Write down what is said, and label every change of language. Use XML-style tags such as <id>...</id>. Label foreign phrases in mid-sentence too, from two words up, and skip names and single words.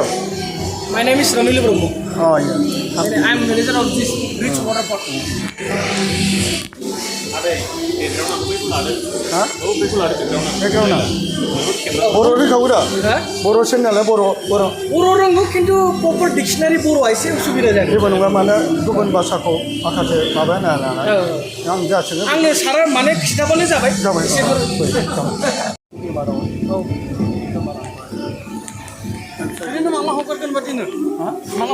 <en>My name is Ramil Brahmo. Oh yeah. I am manager of this rich water park. Huh?</en> <brx>Background. Boro रोंखागौ दा? बर' सेनेला बर'. बर' रोंगौ खिन्थु</brx> <en>proper dictionary</en> <brx>बर' एसे उसुबिदा जादों। जेबो नङा मानो गुबुन भाषाखौ माखासे माबानो नालाय आं जासिगोन आंनो सारा माने खिथाबानो जाबाय बिदिनो माला हगारगोन बादिनो माला</brx>